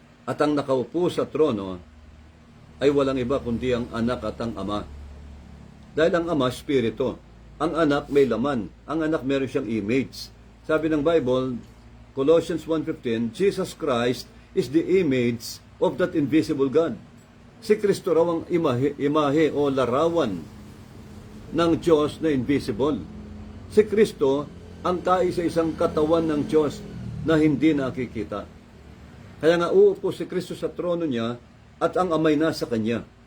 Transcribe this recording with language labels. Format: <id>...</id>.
<tl>At ang nakaupo sa trono ay walang iba kundi ang anak at ang ama. Dahil ang ama, spirito. Ang anak may laman. Ang anak meron siyang image. Sabi ng Bible,</tl> <en>Colossians 1:15, Jesus Christ is the image of that invisible God.</en> <tl>Si Kristo raw ang imahe o larawan ng Diyos na invisible. Si Kristo ang kaisa-isang katawan ng Diyos na hindi nakikita. Kaya nga uupo si Kristo sa trono niya at ang amay nasa kanya.</tl>